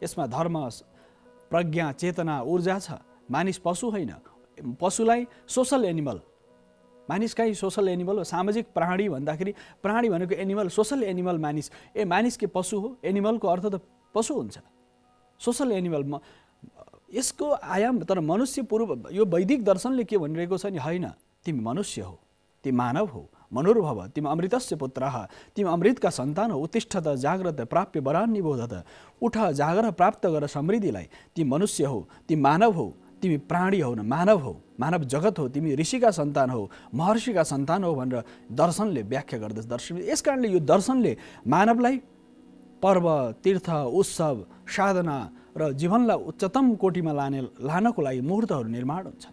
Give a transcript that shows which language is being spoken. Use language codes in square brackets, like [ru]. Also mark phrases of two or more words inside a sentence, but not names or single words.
[ne] यसमा धर्म, प्रज्ञा, चेतना, ऊर्जा छ। मानिस पशु होइन, पशुलाई [en] social animal, [ne] मानिस कहीँ [en] social animal [ne] हो, सामाजिक प्राणी भन्दाखेरि प्राणी भनेको एनिमल, [en] social animal [ne] मानिस। मानिस के पशु हो, एनिमलको अर्थ त पशु हुन्छ, [en] social animal. [ne] यसको आयाम तर मनुष्य पूर्व यो वैदिक दर्शनले के भनिरहेको छ नि, होइन तिमी मनुष्य हो, तिमी मानव हो, मनुर्भव तिमी [sa] अमृतस्य पुत्रः, [ne] तिमी अमृतका सन्तान हो, [sa] उत्तिष्ठत जाग्रत प्राप्य वरान् निबोधत, [ne] उठ जागर प्राप्त गर समृद्धिलाई, तिमी मनुष्य हो, तिमी मानव हो, तिमी प्राणी हो न, मानव हो, मानव जगत हो, तिमी ऋषिका सन्तान हो, महर्षिका सन्तान हो भनेर दर्शनले व्याख्या गर्दछ। दर्शन यस कारणले यो दर्शनले मानवलाई पर्व, तीर्थ, उत्सव, साधना र जीवनलाई उच्चतम कोटिमा लानको लागि मुहूर्तहरू निर्माण हुन्छन्।